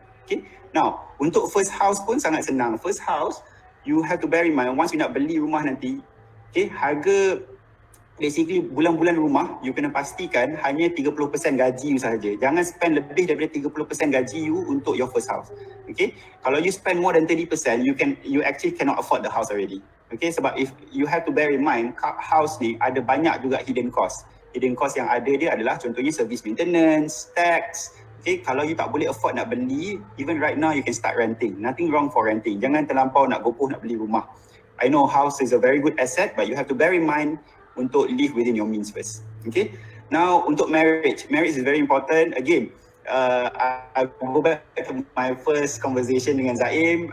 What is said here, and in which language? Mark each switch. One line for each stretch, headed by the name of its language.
English: Okay, now
Malay: untuk
English: first house
Malay: pun sangat senang.
English: First house, you have to bear in mind, once you
Malay: nak beli rumah nanti,
English: okay,
Malay: harga
English: basically
Malay: bulan-bulan rumah,
English: you
Malay: kena pastikan hanya 30% gaji
English: you
Malay: sahaja. Jangan spend lebih daripada 30% gaji you untuk
English: your first house. Okay,
Malay: kalau
English: you spend more than 30%, you actually cannot afford the house already. Okay,
Malay: sebab
English: if you have to bear in mind, house
Malay: ni ada banyak juga
English: hidden cost.
Malay: Hidden cost yang ada dia adalah contohnya service maintenance, tax.
English: Okay,
Malay: kalau
English: you
Malay: tak boleh
English: afford
Malay: nak beli,
English: even right now you can start renting. Nothing wrong for renting.
Malay: Jangan terlampau nak gopoh nak beli rumah.
English: I know house is a very good asset, but you have to bear in mind
Malay: untuk
English: live within your means first. Okay, now
Malay: untuk
English: marriage is very important. Again, I go back to my first conversation
Malay: dengan
English: Zaim.